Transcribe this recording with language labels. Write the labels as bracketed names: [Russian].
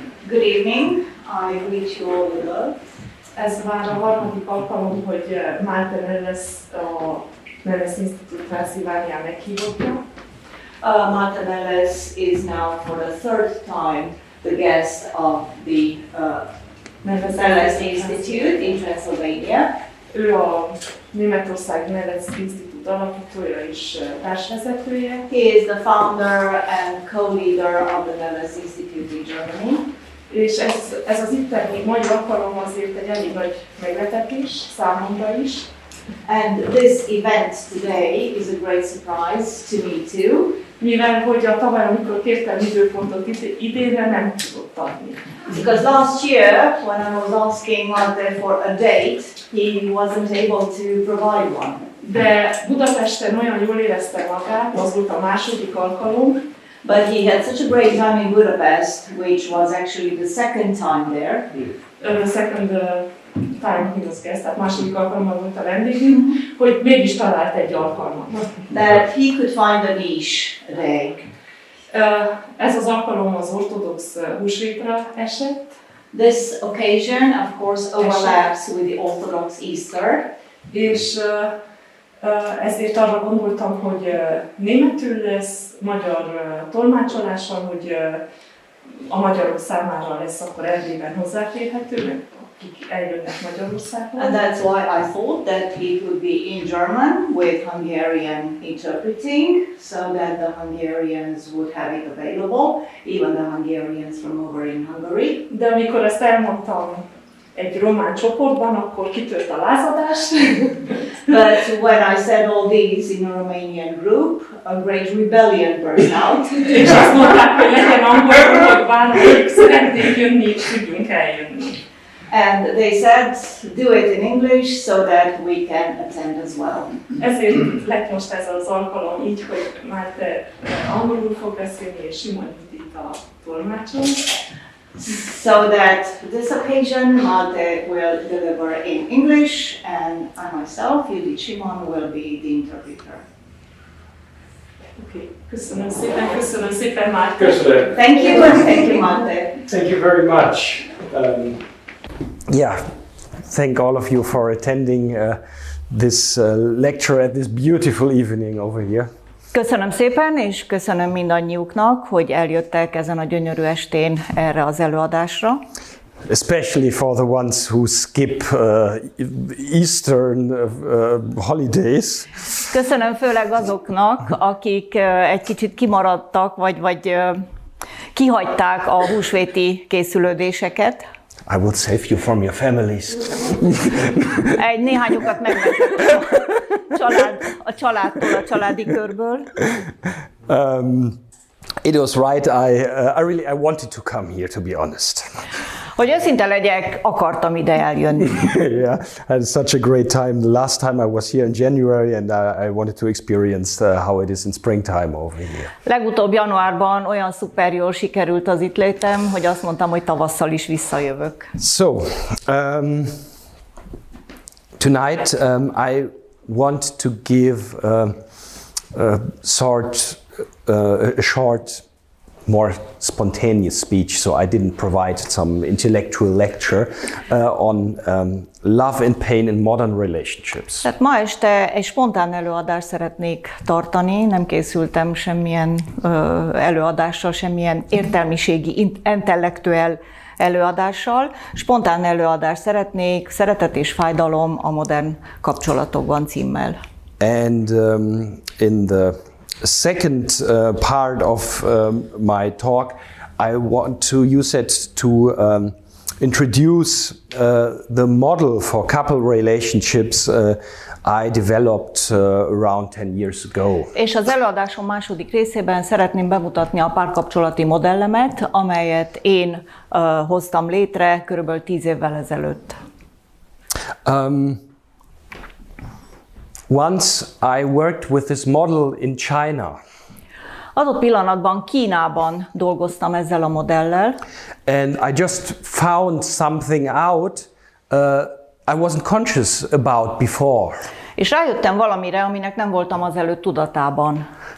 [English] Good evening, I greet you all well. [Hungarian] Ez már a harmadik alkalom, hogy MALTE Nelles a Nelles Institut Transylvania meghívottja. [English] MALTE Nelles is now for the third time the guest of the Nelles Institute in Transylvania. [Hungarian] Ő a Németország Nelles Institut alapítója és társvezetője. [English] He is the founder and co-leader of the Nelles Institute in Germany. [Hungarian] És ez az itteni mai alkalom azért egy elég nagy meglepetés számomra is. [English] And this event today is a great surprise to me too. [Hungarian] Mivel hogy a tavaly, amikor kértem időpontot idénre, nem tudott adni. [English] Because last year, when I was asking MALTE for a date, he wasn't able to provide one. [Hungarian] De Budapesten olyan jól érezte magát, az volt a második alkalom. [English] But he had such a great time in Budapest, which was actually the second time there. The second time he was guest, [Hungarian] tehát második alkalommal volt a vendégünk, hogy mégis talált egy alkalmat. [English] That he could find a niche a day. [Hungarian] Ez az alkalom az ortodox húsvétra esett. [English] This occasion, of course, overlaps with the Orthodox Easter. [Hungarian] És ezért arra gondoltam, hogy németül lesz, magyar tolmácsolással, hogy a magyarok számára lesz akkor Erdélyben hozzáférhető, akik eljönnek Magyarországon. [English] And that's why I thought that it would be in German with Hungarian interpreting, so that the Hungarians would have it available, even the Hungarians from over in Hungary. [Hungarian] De amikor ezt elmondtam egy román csoportban, akkor kitört a lázadás. [English] But when I said all these in a Romanian group, a great rebellion burst out. [Hungarian] És azt mondták, hogy legyen angolul, hogy bármelyik szeretnék jönni, és tudjunk eljönni. [English] And they said, do it in English so that we can attend as well. [Hungarian] Ezért lett most ez az alkalom így, hogy MALTE angolul fog beszélni, és Simon Judit a tolmácson. [English] So that this occasion MALTE will deliver in English and I myself, Judit Simon, will be the interpreter. [Hungarian] Okay. Köszönöm szépen MALTE. Köszönöm. [English] Thank you and thank you MALTE. Thank you very much. Thank all of you for attending this lecture at this beautiful evening over here. [Hungarian] Köszönöm szépen, és köszönöm mindannyiuknak, hogy eljöttek ezen a gyönyörű estén erre az előadásra. [English] Especially for the ones who skip Eastern holidays. [Hungarian] Köszönöm főleg azoknak, akik egy kicsit kimaradtak, vagy kihagyták a húsvéti készülődéseket. [English] I will save you from your families. [Hungarian] Néhányukat megmentettem a családtól, a családi körből. [English] It was right. I wanted to come here, to be honest. [Hungarian] Hogy őszinte legyek, akartam ide eljönni. [English] Yeah, I had such a great time. The last time I was here in January, and I wanted to experience how it is in springtime over here. [Hungarian] Legutóbb januárban olyan szuper jól sikerült az itt létem, hogy azt mondtam, hogy tavasszal is visszajövök. [English] So, tonight I want to give a short, more spontaneous speech, so I didn't provide some intellectual lecture on love and pain in modern relationships. [Hungarian] Tehát ma este egy spontán előadást szeretnék tartani, nem készültem semmilyen előadással, semmilyen értelmiségi, intellektuál előadással. Spontán előadást szeretnék, Szeretet és fájdalom a modern kapcsolatokban címmel. [English] And in the second part of my talk, I want to use it to introduce the model for couple relationships I developed around 10 years ago. [Hungarian] És az előadásom második részében szeretném bemutatni a párkapcsolati modellemet, amelyet én hoztam létre körülbelül 10 évvel ezelőtt. [English] Once I worked with this model in China. [Hungarian] Adott pillanatban Kínában dolgoztam ezzel a modellel. [English] And I just found something out I wasn't conscious about before. [Hungarian] És rájöttem valamire, aminek nem voltam azelőtt tudatában.